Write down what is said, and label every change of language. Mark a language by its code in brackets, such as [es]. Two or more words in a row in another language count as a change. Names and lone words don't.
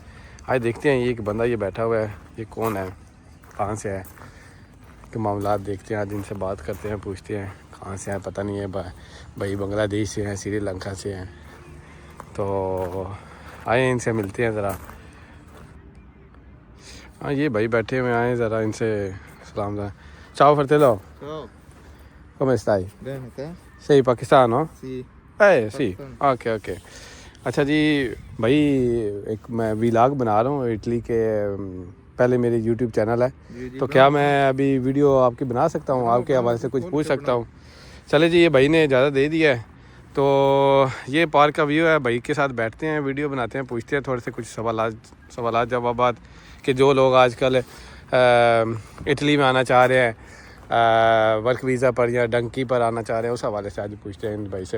[hi] आज देखते हैं, ये एक बंदा ये बैठा हुआ है, ये कौन है, कहाँ से है, कि मामलात देखते हैं। आज इनसे बात करते हैं, पूछते हैं कहाँ से हैं, पता नहीं है भाई बांग्लादेश से हैं, श्रीलंका से हैं। तो आए इनसे मिलते हैं ज़रा। हाँ, ये भाई बैठे हुए, आए ज़रा इनसे सलाम। [it] चाओ fratello, come stai? Bene, te? Sei pakistano? Sì. sì, [hi] ओके। अच्छा जी भाई, एक मैं व्लॉग बना रहा हूँ इटली के। पहले मेरे यूट्यूब चैनल है, तो क्या मैं अभी वीडियो आपकी बना सकता हूँ, आपके हवाले से कुछ पूछ सकता हूँ? चले जी, ये भाई ने इजाज़त दे दिया है। तो ये पार्क का व्यू है, भाई के साथ बैठते हैं, वीडियो बनाते हैं, पूछते हैं थोड़े से कुछ सवाल जवाबात कि जो लोग आजकल इटली में आना चाह रहे हैं, वर्क वीज़ा पर या डंकी पर आना चाह रहे हैं, उस हवाले से आज पूछते हैं इन भाई से।